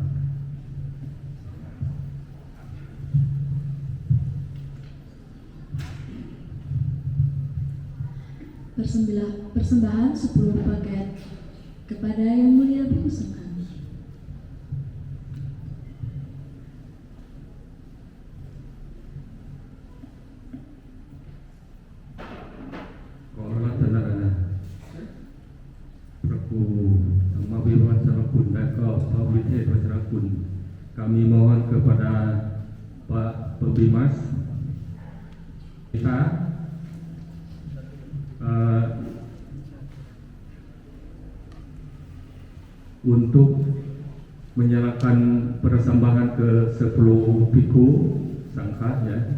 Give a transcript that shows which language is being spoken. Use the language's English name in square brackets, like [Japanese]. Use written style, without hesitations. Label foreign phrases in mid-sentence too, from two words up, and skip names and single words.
[Indonesian] persembahan 10 paket kepada Yang Mulia Biku Sangkan. [Thai] ขอรัตนาพระครูธร รมวิวัฒนคุณและก็พระวิเทศวัชรคุณ [Indonesian] kami mohon kepada Pak Pebimas kita untuk menyerahkan persembahan ke 10 biku sangka ya.